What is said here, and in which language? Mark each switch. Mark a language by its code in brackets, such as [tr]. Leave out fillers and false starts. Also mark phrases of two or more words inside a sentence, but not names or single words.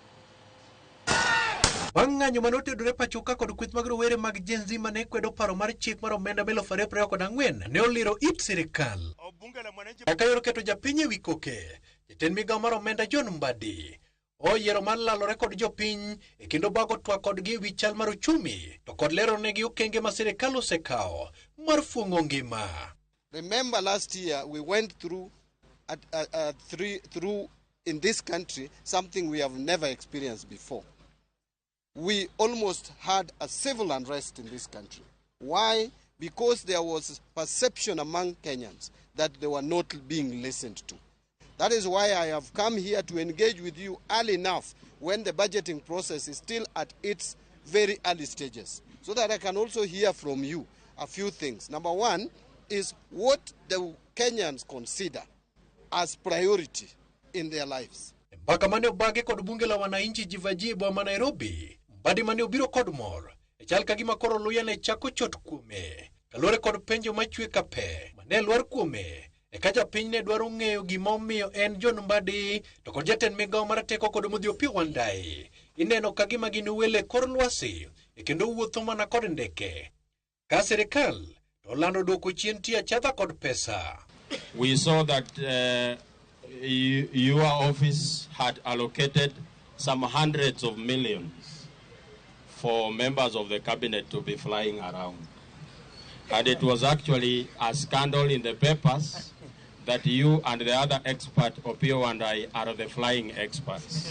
[luo] Bang'anyo manotedore pachoka kod kweth mag rowere mag Gen Z mane kwedo paro mar chik mar omenda 2024 ne oliro it sirikal. Kaka yor keto japiny e wi koke, jatend migao mar omenda John Mbadi oyiero mar lalore kod jopiny e kendo bago twak kodgi e wi chal mar uchumi to kod lero negi okenge ma sirikal osekao mar fuong'o ngima. [en] Remember last year we went through in this country something we have never experienced before. We almost had a civil unrest in this country. Why? Because there was perception among Kenyans that they were not being listened to. That is why I have come here to engage with you early enough when the budgeting process is still at its very early stages, so that I can also hear from you a few things. Number one is what the Kenyans consider as priority in their lives. [luo] Mpaka mane obage kod bunge la wananchi Jivanji e boma Nairobi, Mbadi mane obiro kod mor e chal kagima koro luya ne chako chot kuome kalore kod penjo machwe kape mane lwar kuome e ka japiny ne dwaro ng'eyo gimomiyo en John Mbadi to kod jatend migao mar teko kod Modhi Opiyo Wandayi ineno kagima gin wele kor lwasi e kendo wuotho mana kod ndeke ka sirikal to lando dwoko chien tie achadha kod pesa. [en] We saw that your office had allocated some hundreds of millions for members of the cabinet to be flying around. And it was actually a scandal in the papers that you and the other expert, Opiyo and I, are the flying experts.